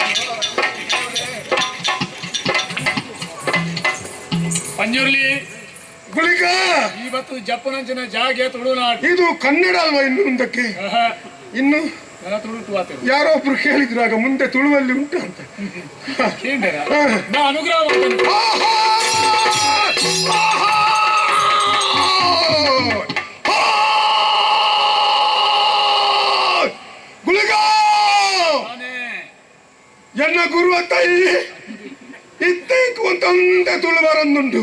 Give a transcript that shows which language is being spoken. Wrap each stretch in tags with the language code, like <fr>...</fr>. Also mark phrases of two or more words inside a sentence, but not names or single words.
<tcy>ಪಂಜುರ್ಲಿ ಗುಳಿಗ ಇವತ್ತು ಜಪ್ಪನಂಚಿನ ಜಾಗೆ ತುಳುನಾಡು.</tcy> <kn>ಇದು ಕನ್ನಡ ಅಲ್ವಾ ಇನ್ನು ಮುಂದಕ್ಕೆ? ಇನ್ನು ಯಾರೋ ಒಬ್ರು ಕೇಳಿದ್ರಾಗ ಮುಂದೆ ತುಳುವಲ್ಲಿ ಉಂಟು ಅಂತ. ಅನುಗ್ರಹ</kn> <tcy>ಗುಳಿಗ ಎನ್ನ ಗುರುವ ತಾಯಿ ಇತ್ತೈಕು</tcy> <kn>ಅಂತ ಒಂದೇ ತುಳು ಬರೊಂದುಂಟು.</kn>